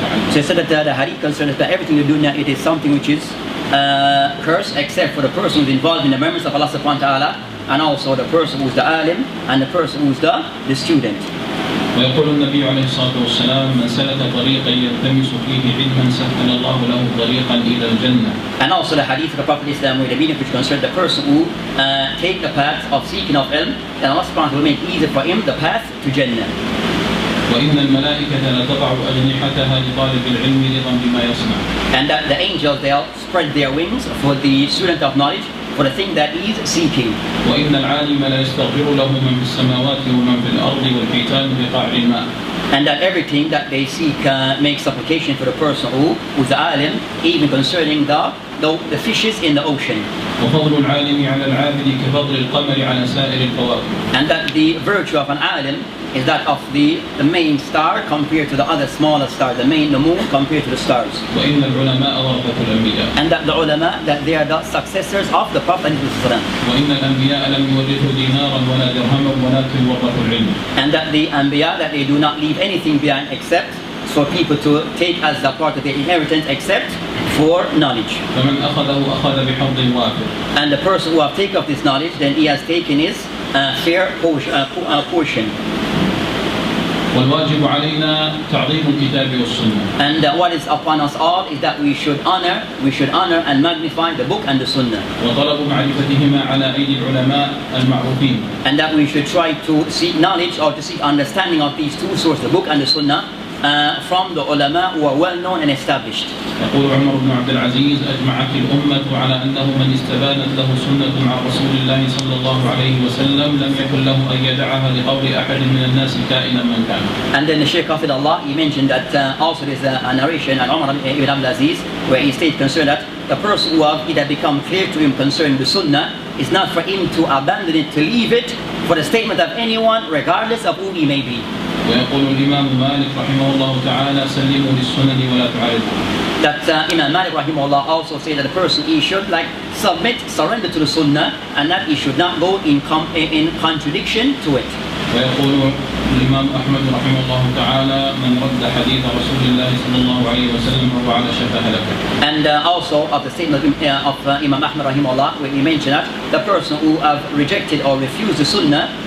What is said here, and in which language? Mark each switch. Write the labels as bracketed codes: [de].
[en] So he said that the hadith concerns that everything in the dunya, it is something which is cursed except for the person who is involved in the memories of Allah subhanahu wa ta'ala, and also the person who is the alim and the person who is the student. [ar] ويقول النبي عليه الصلاة والسلام من سلك طريقا يلتمس فيه علما سهل الله له طريقا إلى الجنة. [en] And also the hadith of the Prophet Islam with the meaning which concerns the person who take the path of seeking of ilm, and Allah subhanahu wa ta'ala will make easy for him the path to Jannah. [ar] وإن الملائكة لا تضع أجنحتها لطالب العلم رضا بما يصنع. [en] And that the angels, they'll spread their wings for the student of knowledge, for the thing that he is seeking. [ar] وإن العالم لا يستغفر له من في السماوات ومن في الأرض والحيتان بقاع الماء. [en] And that everything that they seek makes supplication for the person who's the alim, even concerning the fishes in the ocean. [ar] وفضل العالم على العابد كفضل القمر على سائر الكواكب. [en] And that the virtue of an alim is that of the main star compared to the other smaller star, the moon compared to the stars. [ar] وإن العلماء ورثة الأنبياء. [en] And that the ulama, that they are the successors of the Prophet. [ar] وإن الأنبياء لم يورثوا دينارا ولا درهما ولكن ورثوا العلم. [en] And that the anbiya, that they do not leave anything behind except for people to take as the part of their inheritance except for knowledge. [ar] فمن أخذه أخذ بحظ وافر. [en] And the person who have taken of this knowledge, then he has taken his fair portion. [ar] والواجب علينا تعظيم الكتاب والسنة. [en] And what is upon us all is that we should honor and magnify the book and the sunnah. [ar] وطلب معرفتهما على أيدي العلماء المعروفين. [en] And that we should try to seek knowledge or to seek understanding of these two sources, the book and the sunnah, from the ulama who are well known and established. [ar] يقول عمر بن عبد العزيز أجمعت الأمة على أنه من استبانت له سنة عن رسول الله صلى الله عليه وسلم لم يكن له أن يدعها لقول أحد من الناس كائنا من كان. [en] And then the Shaykh of Allah, he mentioned that also there's a narration and Umar ibn Abdul Aziz where he stated concerning that the person who have either become clear to him concerning the sunnah is not for him to abandon it, to leave it for the statement of anyone regardless of who he may be. [ar] ويقول الإمام مالك رحمه الله تعالى سلموا للسنن ولا تعارضوا. [en] That Imam Malik rahimahullah also said that the person, he should surrender to the sunnah, and that he should not go in contradiction to it. [ar] ويقول الإمام أحمد رحمه الله تعالى من رد حديث رسول الله صلى الله عليه وسلم فهو على شفا هلكة. [en] And also of the statement of Imam Ahmad rahimahullah, when he mentioned that the person who have rejected or refused the sunnah,